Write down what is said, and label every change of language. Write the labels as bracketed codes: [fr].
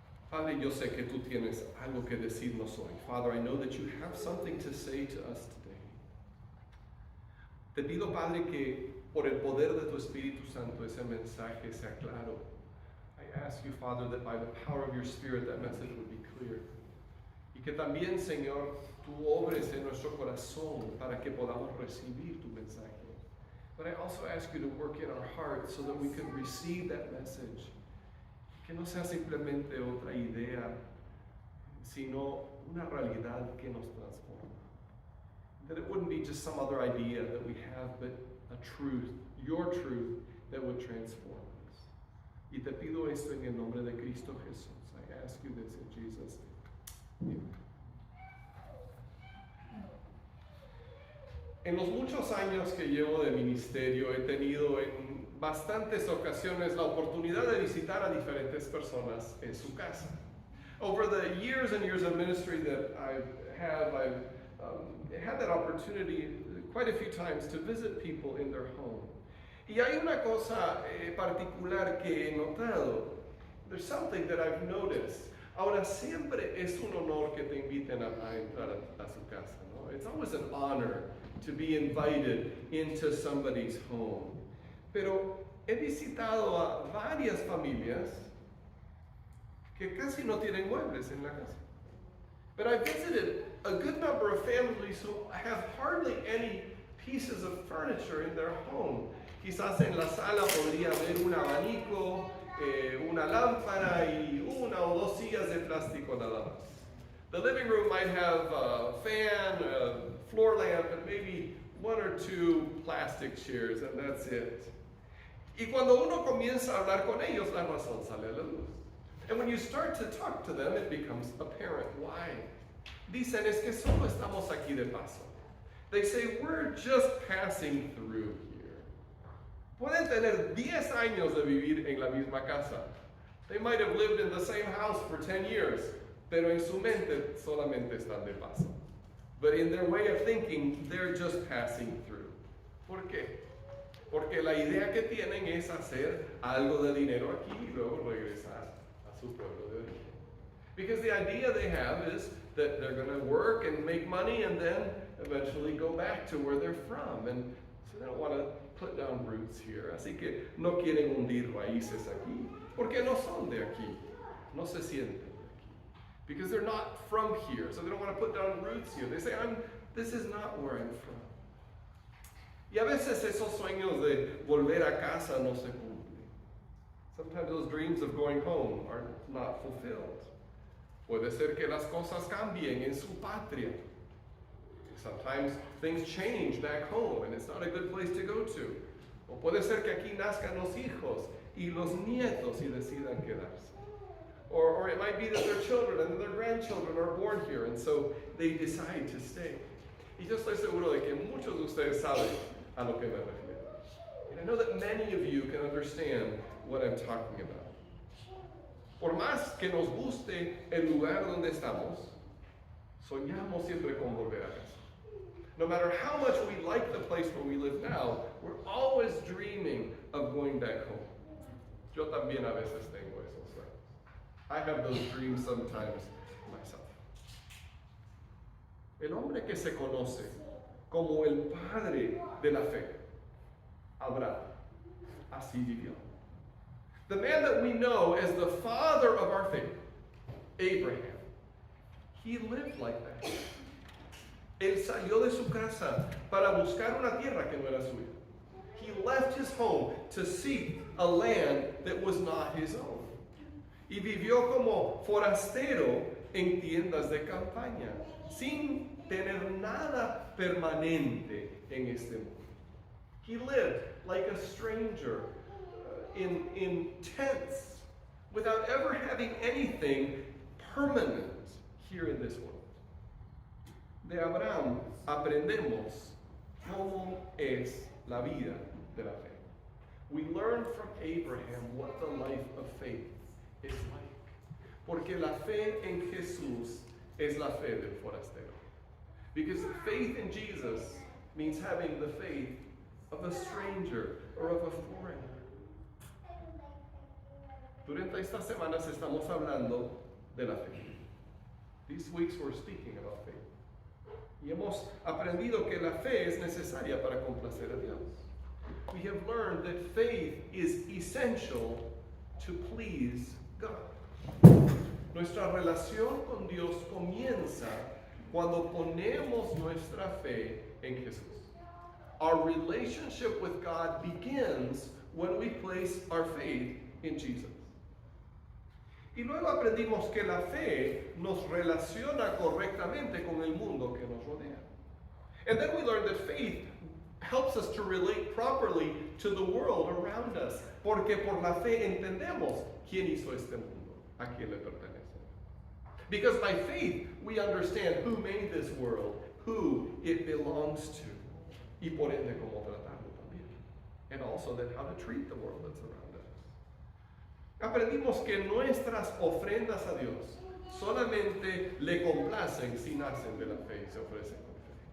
[es] Padre, yo sé que tú tienes algo que decirnos hoy. [en] Father, I know that you have something to say to us today. [es] Te pido, Padre, que por el poder de tu Espíritu Santo ese mensaje sea claro. [en] I ask you, Father, that by the power of your Spirit that message would be clear. [es] Y que también, Señor, tú obres en nuestro corazón para que podamos recibir tu mensaje. [en] But I also ask you to work in our hearts so that we can receive that message. [es] Que no sea simplemente otra idea, sino una realidad que nos transforma. [en] That it wouldn't be just some other idea that we have, but a truth, your truth, that would transform us. [es] Y te pido esto en el nombre de Cristo Jesús. [en] I ask you this in Jesus' name. Amen. [es] En los muchos años que llevo de ministerio, he tenido en bastantes ocasiones la oportunidad de visitar a diferentes personas en su casa. [en] Over the years and years of ministry that I've had that opportunity quite a few times to visit people in their home. [es] Y hay una cosa particular que he notado. [en] There's something that I've noticed. [es] Ahora, siempre es un honor que te inviten a entrar a su casa, ¿no? [en] It's always an honor to be invited into somebody's home. [es] Pero he visitado a varias familias que casi no tienen muebles en la casa. [en] But I visited a good number of families who have hardly any pieces of furniture in their home. [es] Quizás en la sala podría haber un abanico, una lámpara y una o dos sillas de plástico nada más. [en] The living room might have a fan, a floor lamp, and maybe one or two plastic chairs, and that's it. [es] Y cuando uno comienza a hablar con ellos, la razón sale a la luz. [en] And when you start to talk to them, it becomes apparent why. [es] Dicen, es que solo estamos aquí de paso. [en] They say, we're just passing through here. [es] Pueden tener 10 años de vivir en la misma casa. [en] They might have lived in the same house for 10 years, [es] pero en su mente solamente están de paso. [en] But in their way of thinking, they're just passing through. [es] ¿Por qué? Porque la idea que tienen es hacer algo de dinero aquí y luego regresar a su pueblo de origen. [en] Because the idea they have is that they're going to work and make money and then eventually go back to where they're from. And so they don't want to put down roots here. [es] Así que no quieren hundir raíces aquí. Porque no son de aquí. No se sienten de aquí. [en] Because they're not from here. So they don't want to put down roots here. They say, this is not where I'm from. [es] Y a veces esos sueños de volver a casa no se cumplen. [en] Sometimes those dreams of going home are not fulfilled. [es] Puede ser que las cosas cambien en su patria. [en] Sometimes things change back home and it's not a good place to go to. [es] O puede ser que aquí nazcan los hijos y los nietos y decidan quedarse. [en] Or it might be that their children and their grandchildren are born here and so they decide to stay. [es] Y yo estoy seguro de que muchos de ustedes saben a lo que me refiero. [en] And I know that many of you can understand what I'm talking about. [es] Por más que nos guste el lugar donde estamos, soñamos siempre con volver a casa. [en] No matter how much we like the place where we live now, we're always dreaming of going back home. [es] Yo también a veces tengo esos sueños. [en] I have those dreams sometimes myself. [es] El hombre que se conoce como el padre de la fe, Abraham, así vivió. [en] The man that we know as the father of our faith, Abraham, he lived like that. [es] Él salió de su casa para buscar una tierra que no era suya. [en] He left his home to seek a land that was not his own. [es] Y vivió como forastero en tiendas de campaña, sin tener nada permanente en este mundo. [en] He lived like a stranger in tents without ever having anything permanent here in this world. [es] De Abraham aprendemos cómo es la vida de la fe. [en] We learn from Abraham what the life of faith is like. [es] Porque la fe en Jesús es la fe del forastero. [en] Because faith in Jesus means having the faith of a stranger or of a foreigner. [es] Durante estas semanas estamos hablando de la fe. [en] These weeks we're speaking about faith. [es] Y hemos aprendido que la fe es necesaria para complacer a Dios. [en] We have learned that faith is essential to please God. [es] Nuestra relación con Dios comienza cuando ponemos nuestra fe en Jesús. [en] Our relationship with God begins when we place our faith in Jesus. [es] Y luego aprendimos que la fe nos relaciona correctamente con el mundo que nos rodea. [en] And then we learned that faith helps us to relate properly to the world around us. [es] Porque por la fe entendemos quién hizo este mundo, a quién le pertenece. [en] Because by faith we understand who made this world, who it belongs to, [es] y por ende cómo tratarlo también. [en] And also that how to treat the world that's around us. [es] Aprendimos que nuestras ofrendas a Dios solamente le complacen si nacen de la fe y se ofrecen con fe.